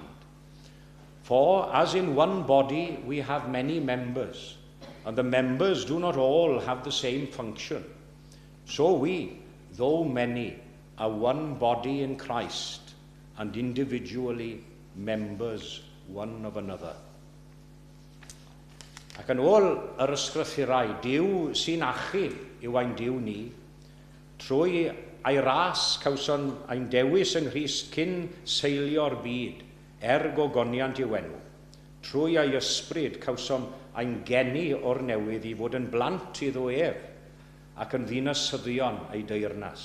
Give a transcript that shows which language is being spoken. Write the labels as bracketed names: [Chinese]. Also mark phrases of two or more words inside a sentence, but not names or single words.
[English] For as in one body we have many members, and the members do not all have the same function, so we, though many, are one body in Christ, and individually members one of another. [Welsh] Ac yn ôl yr ysgrythurau, Dyw sy'n achub yw ein Dyw ni, trwy ei ras cawson ein dewis yng Nghrist cyn seilio'r byd, gogoniant i'w enw. Trwy ei ysbryd cawsom ein geni o'r newydd i fod yn blant iddo ef, ac yn ddinasyddion ei deyrnas.